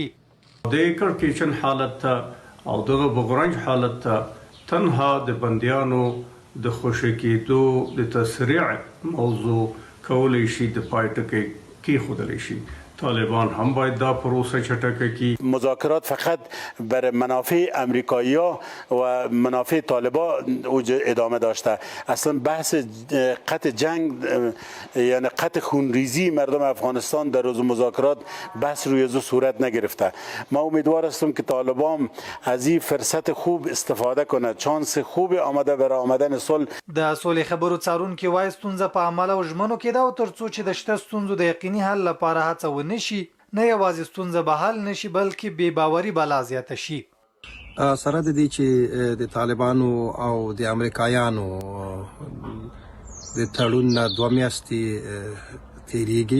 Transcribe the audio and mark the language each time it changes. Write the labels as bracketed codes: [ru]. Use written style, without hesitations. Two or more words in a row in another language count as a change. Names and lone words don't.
[ps] د کړکېچن حالت ته او دغه بغرنج حالت ته تنها د بندیانو د خوشي کېدو د تسریع موضوع کولی شي د پای ټکی کېښودلی شي. طالبان هم باید دا پروسه چټکه کی. [fa] مذاکرات فقط بر منافع امریکایی‌ها و منافع طالبان ادامه داشته. اصلا بحث قطع جنگ یعنی قطع خونریزی مردم افغانستان در روز مذاکرات بحث روی ازو صورت نگرفته. ما امیدوار هستم که طالبان از این فرصت خوب استفاده کنه. چانس خوب آمده برای آمدن صلح. [ps] د سولې خبرو څارونکي وایي ستونزه په عمل او ژمنو کې ده او ترڅو چې د شته ستونزو د یقیني حل لپاره هڅه نشي، نه یوازې ستونزه به حل نشي بلکې بې باوري به لا زیاته شي. سره د دې چې د طالبانو او د امریکایانو د تړون 2 میاشتې تیریږي،